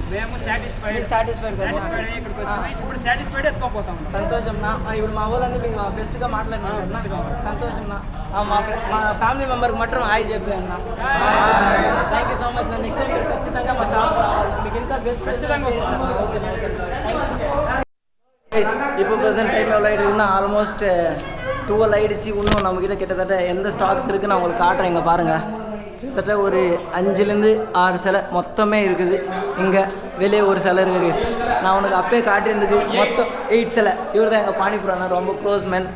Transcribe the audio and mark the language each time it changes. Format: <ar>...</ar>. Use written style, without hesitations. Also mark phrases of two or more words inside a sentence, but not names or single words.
<te>మేము సాటిస్ఫైడ్ ఇప్పుడు సాటిస్ఫైడ్ ఎత్తుకోపోతాం. సంతోషంనా. ఇప్పుడు మా వాళ్ళందరూ మీకు బెస్ట్గా మాట్లాడినా సంతోషంనా. మా ఫ్యామిలీ మెంబర్కి మాత్రం హాయ్ చెప్పాను.</te> <en>thank you so much.</en> <te>నా</te> <en>next time</en> <te>మీరు ఖచ్చితంగా మా షాప్ రావాలి. మీకు ఇంకా బెస్ట్ ఖచ్చితంగా చేస్తాను.</te> <en>okay thanks.</en> <ta>இப்போ</ta> <en>present time</en> <ta>எவ்வளோ ஆகிடுதுன்னா ஆல்மோஸ்ட் 12 ஆகிடுச்சு. இன்னும் நம்மக்கிட்ட கிட்டத்தட்ட எந்த ஸ்டாக்ஸ் இருக்குதுன்னு நான் உங்களுக்கு காட்டுறேன். இங்கே பாருங்கள். கிட்டத்தட்ட ஒரு 5லேருந்து 6 சிலை மொத்தமே இருக்குது. இங்கே வெளியே ஒரு சிலை இருக்குது. நான் உனக்கு அப்பயே காட்டியிருந்தது மொத்தம் 8 சிலை. இவர் தான் எங்கள் பானிபுரானா, ரொம்ப</ta> <en>close man.</en>